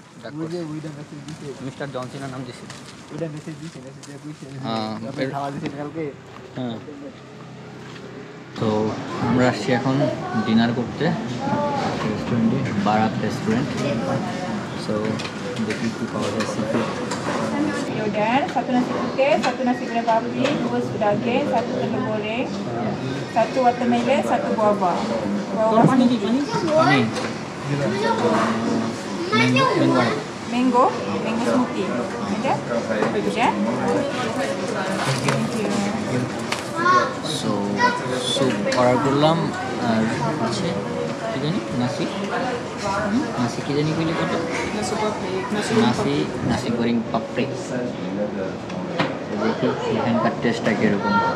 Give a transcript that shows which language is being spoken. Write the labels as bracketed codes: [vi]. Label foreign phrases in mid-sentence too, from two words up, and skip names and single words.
[bn] মিস্টার জনসিনার নাম দিছি, হ্যাঁ। তো আমরা আসছি এখন ডিনার করতে রেস্টুরেন্টে, বারাত রেস্টুরেন্ট। সো দেখি কি পাওয়া যায়। [id] Yaudah, satu nasi putih, satu nasi goreng babi, 2 sup daging, 1 telur goreng, 1 watermelon, 1 guava. Guava [bn] পানি [en] mango smoothie. Ada? [id] Bagus ya? [en] Thank you. [bn] সো স্যুপ অর্ডার করলাম, আর হচ্ছে কি জানি নাসি, নাসি কি জানি কইলে কত, [id] nasi goreng [bn] পাপড়ি। দেখি এখানকার টেস্টটা কীরকম।